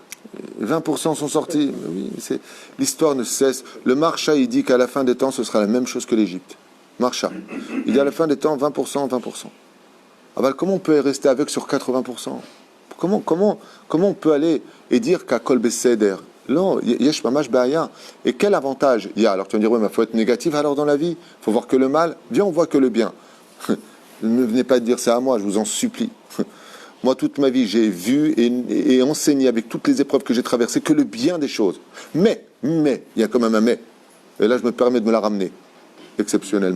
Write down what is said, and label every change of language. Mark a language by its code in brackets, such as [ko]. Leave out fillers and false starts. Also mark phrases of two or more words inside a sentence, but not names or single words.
[fr] 20% sont sortis. Oui, l'histoire ne cesse. Le Marsha, il dit qu'à la fin des temps, ce sera la même chose que l'Égypte. Marsha. Il dit à la fin des temps, 20%. Ah ben, comment on peut rester aveugle sur 80%? Comment on peut aller et dire qu'à [he] כל בסדר, [fr] non, [he] יש ממש בעיה. [fr] Et quel avantage il y a? Alors tu vas me dire, oui, mais il faut être négatif alors dans la vie. Il faut voir que le mal. Viens, on voit que le bien. Ne venez pas dire ça à moi, je vous en supplie. Moi, toute ma vie, j'ai vu et enseigné avec toutes les épreuves que j'ai traversées que le bien des choses. Mais, il y a quand même un mais. Et là, je me permets de me la ramener, exceptionnellement.